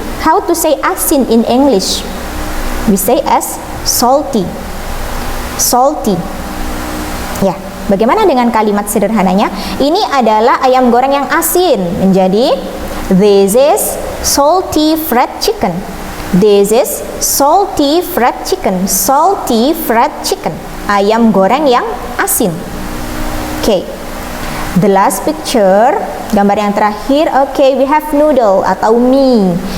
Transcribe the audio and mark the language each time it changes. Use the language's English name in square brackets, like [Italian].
[English] How to say asin in English? We say as salty. Salty. [Indonesian] Ya, bagaimana dengan kalimat sederhananya? Ini adalah ayam goreng yang asin. Menjadi [English] this is salty fried chicken. This is salty fried chicken. Salty fried chicken. [Indonesian] Ayam goreng yang asin. Oke. [English] The last picture, [Indonesian] gambar yang terakhir. [English] Oke, we have noodle [Indonesian] atau mie.